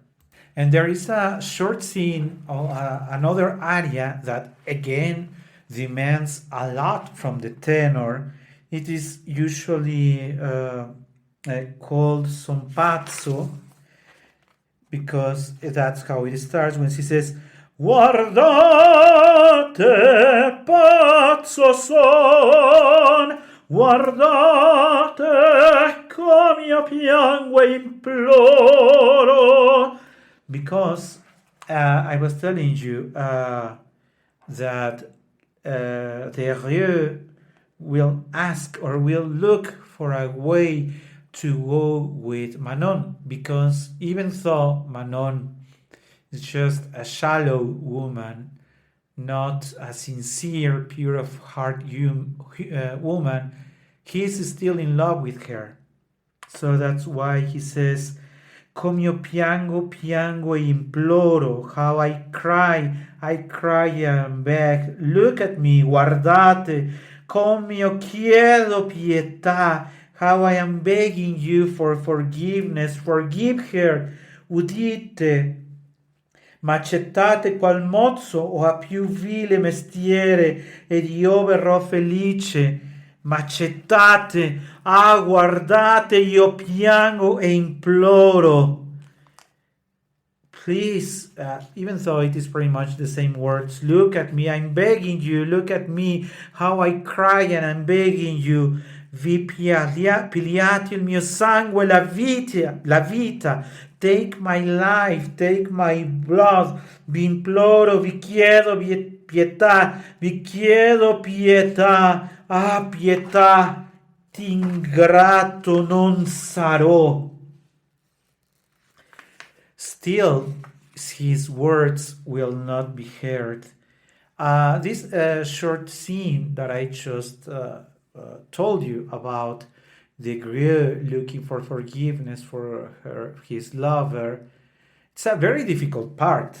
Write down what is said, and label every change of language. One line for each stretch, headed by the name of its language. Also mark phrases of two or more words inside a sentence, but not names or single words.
English: And there is a short scene, another aria that again demands a lot from the tenor. It is usually called
Italian: son pazzo,
English: because that's how it starts when she says,
Italian: "Guardate, pazzo son, guardate, come io piango e imploro."
English: Because I was telling you that the Rieu will ask or will look for a way to go with Manon, because even though Manon is just a shallow woman, not a sincere, pure of heart woman, he is still in love with her. So that's why he says,
Italian: "Come io piango, piango e imploro,"
English: how I cry and beg. Look at me,
Italian: guardate. Come io chiedo pietà,
English: how I am begging you for forgiveness. Forgive her.
Italian: Udite, m'accettate qual mozzo o a più vile mestiere, ed io verrò felice. M'accettate, guardate, io piango e imploro.
English: Please, even though it is pretty much the same words, look at me, I'm begging you, look at me, how I cry and I'm begging you.
Italian: Vi pigliate il mio sangue, la vita,
English: take my life, take my blood,
Italian: vi imploro, vi chiedo pietà, vi chiedo pietà, pietà, t'ingrato non sarò.
English: Still, his words will not be heard. This short scene that I just told you about, the Grieux looking for forgiveness for his lover, it's a very difficult part.